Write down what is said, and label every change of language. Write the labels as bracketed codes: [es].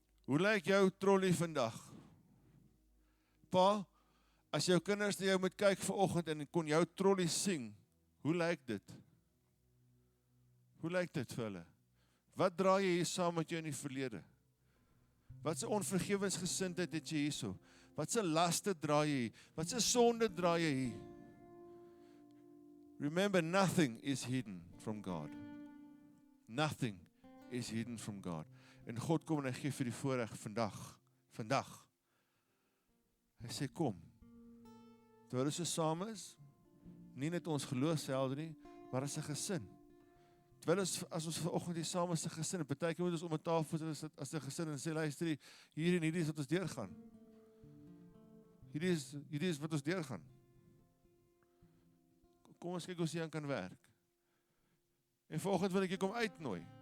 [af] Hoe lyk jou trolley vandag? Pa, as jou kinders na jou moet kyk vanoggend en kon jou trolley sing, hoe lyk dit? Hoe lyk dit vir hulle? Wat dra jy hier saam met jou in die verlede? Wat se onvergewensgesindheid het jy hierso? Wat se laste dra jy hier? Wat se sonde dra jy hier? [en] Remember, nothing is hidden from God. Nothing is hidden from God. [af] En God kom en hy gee vir die voorreg vandag. Hy sê kom. Terwyl ons so saam is, nie net ons geloofshelde nie, maar as 'n gesin. Terwyl as ons vanoggend hier saam as 'n gesin, partykeer moet ons om 'n tafel sit as 'n gesin en sê luister, hierdie is wat ons deurgaan. Hierdie is wat ons deurgaan. Kom ons kyk hoe ons hier aan kan werk. En vanoggend wil ek jou kom uitnooi.